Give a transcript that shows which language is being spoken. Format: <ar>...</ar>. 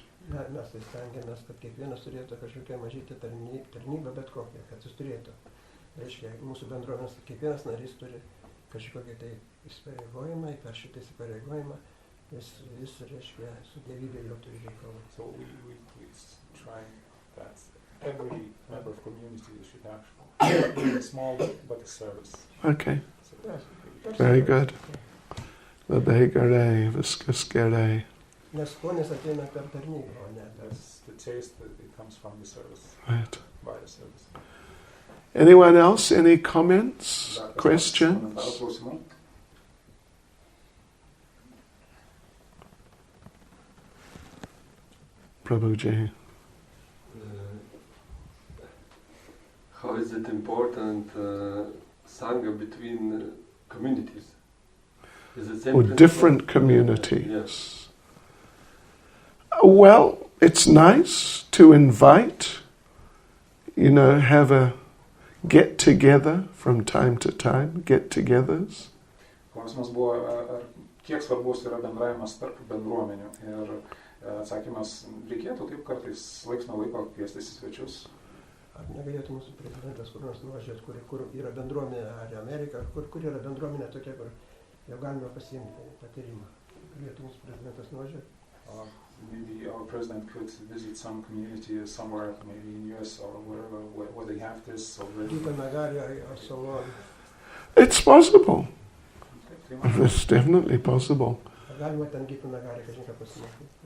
<lt>Mes tai stengiamės, kad kiekvienas turėtų kažkokią mažytę tarnybą, bet kokią, kad jis turėtų. Reiškia, mūsų bendruomenės kiekvienas narys turi kažkokią tai įsipareigojimą, per šitą įsipareigojimą jis reiškia, su dievybė jau turi reikalą.</lt> <en>So we try that every member of community should actually be small but a service. Okay, very good.</en> <lt>Labai gerai, viskas gerai. Nes skonis ateina per tarnybą, o ne per...</lt> <en>The taste that it comes from the service. Right. By the service. Anyone else? Any comments? Questions? Prabhuji. How is it important sangha between communities? Is it same or principle? Different communities? Yes. Well, it's nice to invite, have a get-together from time to time, get-togethers.</en> <lt>Klausimas buvo, kiek svarbus yra bendravimas tarp bendruomenių. Ir atsakymas, reikėtų taip kartais laiks nuo laiko kviestis į svečius. Ar negalėtų mūsų prezidentas kur nors nuvažiuoti, kur yra bendruomenė, ar Amerika, kur yra bendruomenė tokia, kur jau galime pasiimti patyrimą. Galėtų mūsų prezidentas nuvažiuoti.</lt> <en>maybe our president could visit some community somewhere, maybe in US or wherever, where they have this already. Gita Nagari or so on. It's possible. It's definitely possible.</en> <lt>Galima ten Gita Nagari kažin pasimokyti.</lt>